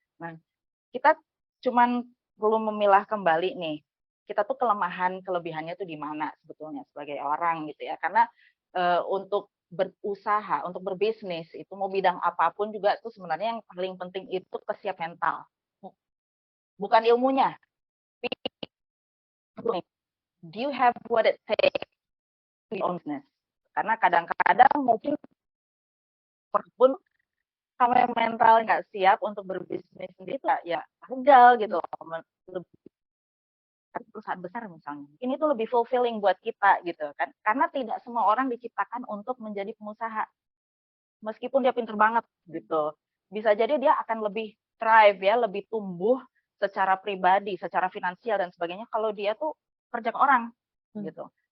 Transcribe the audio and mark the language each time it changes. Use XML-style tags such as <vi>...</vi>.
<id>Nah, kita cuman perlu memilah kembali nih, kita tuh kelemahan kelebihannya tuh di mana sebetulnya sebagai orang gitu ya. Karena untuk berusaha, untuk berbisnis, itu mau bidang apapun juga tuh sebenarnya yang paling penting itu kesiap mental. Bukan ilmunya.</id> <en>Do you have what it takes to be business?</en> <id>Karena kadang-kadang mungkin pun kalau mental nggak siap untuk berbisnis sendiri ya gagal gitu. Perusahaan besar misalnya, ini tuh lebih fulfilling buat kita gitu kan, karena tidak semua orang diciptakan untuk menjadi pengusaha, meskipun dia pinter banget gitu, bisa jadi dia akan lebih thrive ya, lebih tumbuh secara pribadi, secara finansial dan sebagainya kalau dia tuh kerja ke orang gitu.</id>